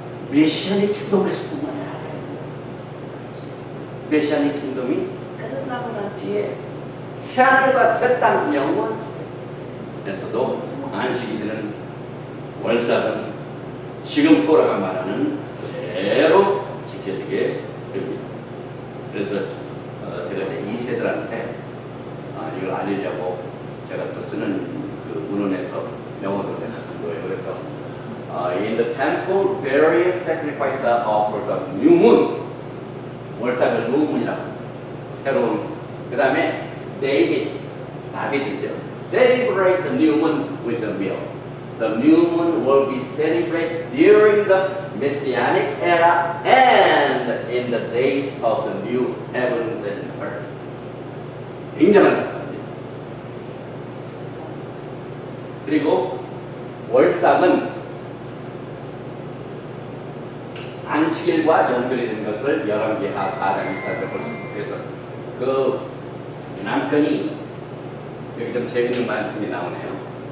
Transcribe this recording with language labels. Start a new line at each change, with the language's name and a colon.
Korean: 메시아의 킹덤에서 뿐만이 아니라 메시아의 킹덤이 끝나고 난 뒤에 새하늘과 새 땅 영원에서도 안식이 되는 월삭은 지금 토라가 말하는 그대로 지켜지게 됩니다. 그래서 제가 이제 이 세들한테 이걸 알리려고 제가 또 쓰는 그 문헌에서 명언을 내는 거예요. 그래서
English: in the temple various sacrifices are offered on new moon.
Korean: 월삭을
English: new moon
Korean: 이라고 새로운. 그 다음에 다윗이죠.
English: Celebrate the new moon with a meal. The new moon will be celebrated during the Messianic era and in the days of the new heavens and earth.
Korean: 굉장한 사건입니다. 그리고 월삭은 안식일과 연결이 된 것을 열왕기하 4장 24절에 볼 수 있고, 그래서 그 남편이 여기 좀 재밌는 말씀이 나오네요.